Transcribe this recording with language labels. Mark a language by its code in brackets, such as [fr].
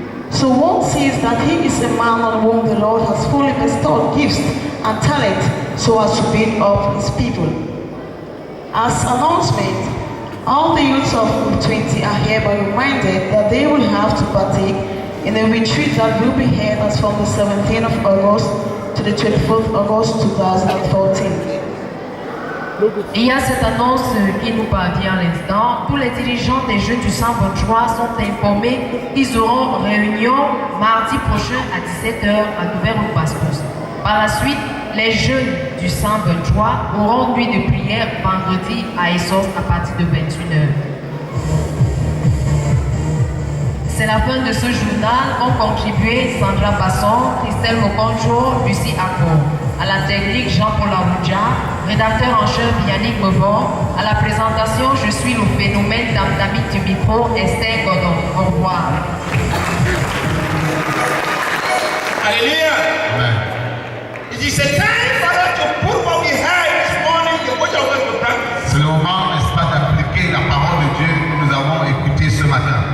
[en] So one sees that he is a man on whom the Lord has fully bestowed gifts and talent so as to build up his people. As announcement, all the youths of Group 20 are hereby reminded that they will have to partake in a retreat that will be held as from the 17th of August to the 24th of August 2014. [fr] Il y a cette annonce qui nous parvient à l'instant. Tous les dirigeants des Jeux du 123 sont informés qu'ils auront réunion mardi prochain à 17h à Nouvelle-Bastos. Par la suite, les jeunes du 123 auront nuit de prière vendredi à Essos à partir de 21h. C'est la fin de ce journal. Ont contribué Sandra Basson, Christelle Mokonjo, Lucie Akpor. À la technique Jean-Paul Aoudja, rédacteur en chef Yannick Mevon. À la présentation, je suis le phénomène d'Amdamik du micro, Esther Godon. Au revoir. Alléluia. Amen. [en] It is a time for us to put what we heard this morning, the word of God to practice. [fr] C'est le moment, n'est-ce pas, d'appliquer la parole de Dieu que nous avons écoutée ce matin.